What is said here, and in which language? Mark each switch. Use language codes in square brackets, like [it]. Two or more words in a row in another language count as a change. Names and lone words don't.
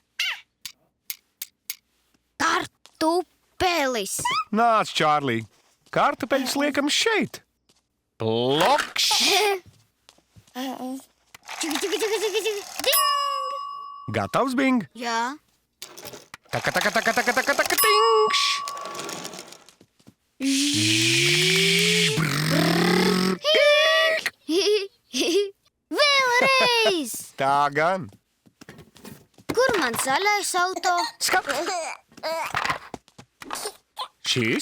[lv] Kartupelis. Nāc, Čārlī, kartupeļus liekam šeit. Plokš! Čuka, čuka, čuka, čuka, čuka. Ding! Gatavs, Bing? Jā. Taka, taka, taka, taka, taka, taka, tinkš! Vēlreiz! Tā gan. Kur man zaļais auto? Skat! Šis?